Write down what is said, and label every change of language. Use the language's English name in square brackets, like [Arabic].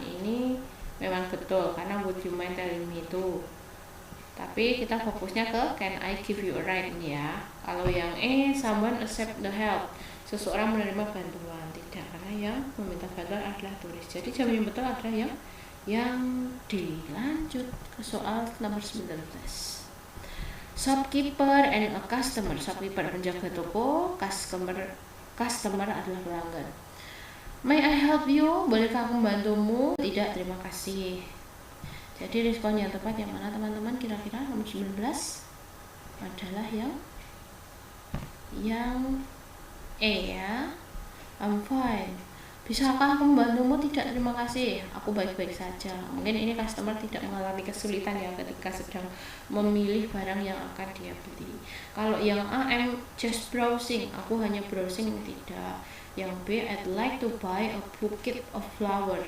[Indonesian] Ini memang betul karena [English] would you mind telling me [Indonesian] itu. Tapi kita fokusnya ke [English] can I give you a ride [Indonesian] ini ya. Kalau yang E, [English] someone accept the help. [Indonesian] Seseorang menerima bantuan. Tidak, karena yang meminta bantuan adalah turis. Jadi jawaban yang betul adalah yang D. Lanjut ke soal nomor 19. [English] Shopkeeper and a customer. [Indonesian] Shopkeeper penjaga toko, customer adalah pelanggan. [English] May I help you? [Indonesian] Bolehkah aku membantumu? Tidak, terima kasih. Jadi respon yang tepat yang mana teman-teman? Kira-kira nomor 19 adalah yang E ya. [English] I'm fine. [Indonesian] Bisakah aku membantumu? Tidak, terima kasih. Aku baik-baik saja. Mungkin ini customer tidak mengalami kesulitan ya ketika sedang memilih barang yang akan dia beli. Kalau yang A, [English] I'm just browsing. [Indonesian] Aku hanya browsing. Tidak. Yang B, [English] I'd like to buy a bouquet of flower.